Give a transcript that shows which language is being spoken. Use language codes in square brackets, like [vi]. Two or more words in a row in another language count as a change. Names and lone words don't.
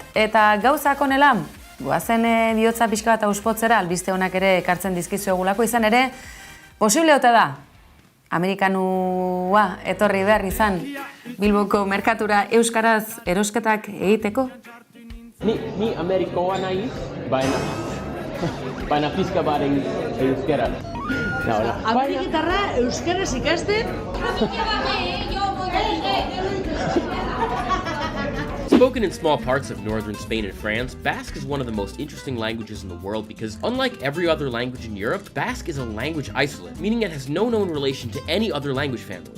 [eu] Eta gauzak honela, goazen bihotza pixka bat auspotzera, albiste honak ere ekartzen dizkizuegulako izan ere, posible ote da, Amerikanua etorri behar izan Bilboko merkatura euskaraz erosketak egiteko? Ni Amerikoa naiz, baina pizka baren euskara. Ameriketarra euskaraz ikasten? [en] Spoken in small parts of northern Spain and France, Basque is one of the most interesting languages in the world because, unlike every other language in Europe, Basque is a language isolate, meaning it has no known relation to any other language family.